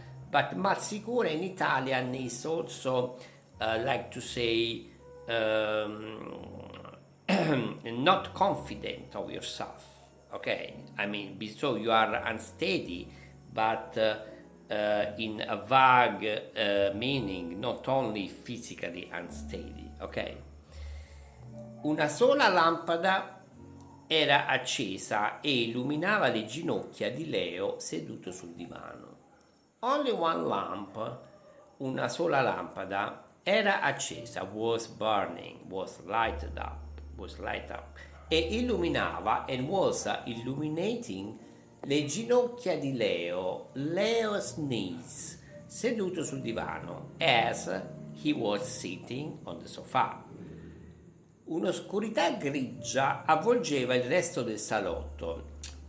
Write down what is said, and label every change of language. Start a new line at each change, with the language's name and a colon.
English: But mal sicura in Italian is also like to say not confident of yourself, okay, I mean, so you are unsteady, but in a vague meaning, not only physically unsteady, okay.
Italian: Una sola lampada era accesa e illuminava le ginocchia di Leo seduto sul divano.
English: Only one lamp,
Italian: una sola lampada, era accesa,
English: was burning, was lighted up,
Italian: e illuminava,
English: and was illuminating,
Italian: le ginocchia di
English: Leo's knees,
Italian: seduto sul divano,
English: as he was sitting on the sofa.
Italian: Un'oscurità grigia avvolgeva il resto del salotto.